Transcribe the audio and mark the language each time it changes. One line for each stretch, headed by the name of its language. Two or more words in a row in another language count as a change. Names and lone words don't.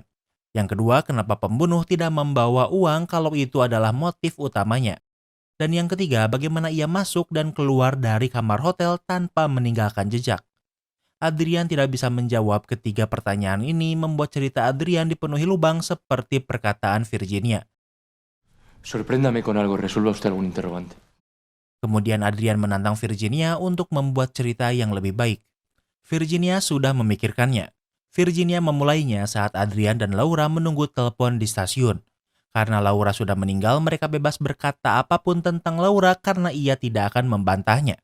Indonesian: Yang kedua, kenapa pembunuh tidak membawa uang kalau itu adalah motif utamanya? Dan yang ketiga, bagaimana ia masuk dan keluar dari kamar hotel tanpa meninggalkan jejak? Adrian tidak bisa menjawab ketiga pertanyaan ini membuat cerita Adrian dipenuhi lubang seperti perkataan Virginia.
Spanish: Sorpréndame con algo, resuelva usted algún interrogante.
Indonesian: Kemudian Adrian menantang Virginia untuk membuat cerita yang lebih baik. Virginia sudah memikirkannya. Virginia memulainya saat Adrian dan Laura menunggu telepon di stasiun. Karena Laura sudah meninggal, mereka bebas berkata apapun tentang Laura karena ia tidak akan membantahnya.